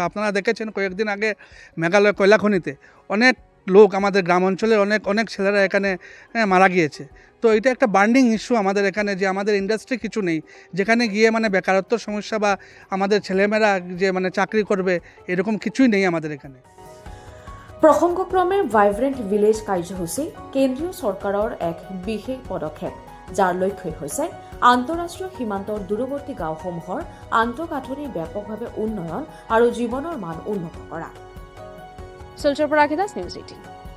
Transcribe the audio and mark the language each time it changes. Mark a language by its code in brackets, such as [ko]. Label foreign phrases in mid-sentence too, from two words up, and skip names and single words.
[bn] আপনারা দেখেছেন কয়েকদিন আগে মেঘালয় কয়লা খনিতে অনেক লোক, আমাদের গ্রাম অঞ্চলের অনেক ছেলেরা এখানে মারা গিয়েছে। তো এটা একটা [en] burning issue [bn] আমাদের এখানে, যে আমাদের ইন্ডাস্ট্রি কিছু নেই যেখানে গিয়ে মানে বেকারত্বের সমস্যা বা আমাদের ছেলেমেয়েরা যে মানে চাকরি করবে এরকম কিছুই নেই আমাদের এখানে। [as] প্ৰসংগক্ৰমে ভাইব্ৰেণ্ট ভিলেজ কাৰ্যসূচী কেন্দ্ৰীয় চৰকাৰৰ এক বিশেষ পদক্ষেপ, যাৰ লক্ষ্যই হৈছে আন্তঃৰাষ্ট্ৰীয় সীমান্তৰ দূৰৱৰ্তী গাঁওসমূহৰ আন্তঃগাঁথনিৰ ব্যাপকভাৱে উন্নয়ন আৰু জীৱনৰ মান উন্নত কৰা। শিলচৰৰ পৰা ৰাখিদাস, নিউজ 18।